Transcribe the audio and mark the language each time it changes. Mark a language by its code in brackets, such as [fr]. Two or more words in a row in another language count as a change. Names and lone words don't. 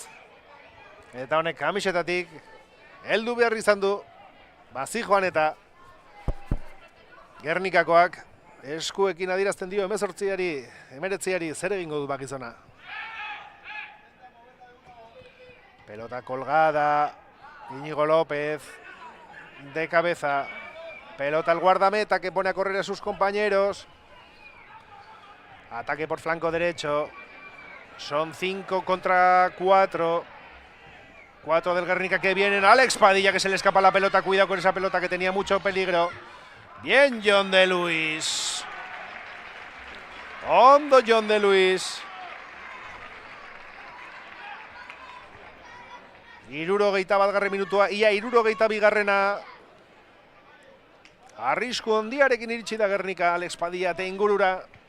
[eu] Eta honek kamisetatik heldu behar izan du. Bazi joan eta Gernikakoak eskuekin adierazten dio 19-ari zer egingo du bakizona. [es] Pelota colgada, Iñigo López, de cabeza. Pelota al guardameta que pone a correr a sus compañeros. Ataque por flanco derecho. Son 5 contra 4. 4 del Guernica que vienen. Alex Padilla que se le escapa la pelota. Cuidado con esa pelota que tenía mucho peligro. Bien Jon de Luis. [eu] Ondo Jon de Luis. Hirurogeita batgarren minutua, ia hirurogeita bigarrena. Arrisku handiarekin iritsi da Gernika, Alex Padilla eta ingurura.